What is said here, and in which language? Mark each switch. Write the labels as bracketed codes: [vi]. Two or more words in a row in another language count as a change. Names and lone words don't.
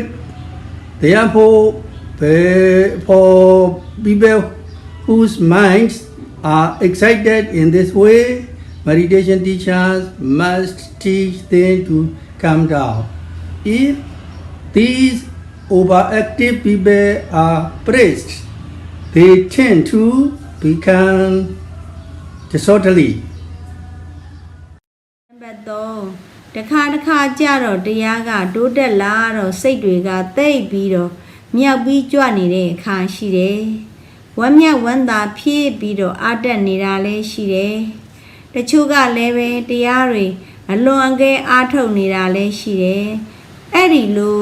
[en] Therefore, for people whose minds are excited in this way, meditation teachers must teach them to calm down. If these overactive people are praised, they tend to become disorderly. [my] နံပါတ်3တစ်ခါကြတော့တရားကတိုးတက်လာတော့စိတ်တွေကတိတ်ပြီးတော့မြောက်ပြီးကြွနေတဲ့အခါရှိတယ်ဝမ်းမြောက်ဝမ်းသာဖြစ်ပြီးတော့ အားတက်နေတာလည်းရှိတယ်တချို့ကလည်းပဲတရားတွေအလွန်အကဲအားထုတ်နေတာလည်းရှိတယ်အဲ့ဒီလို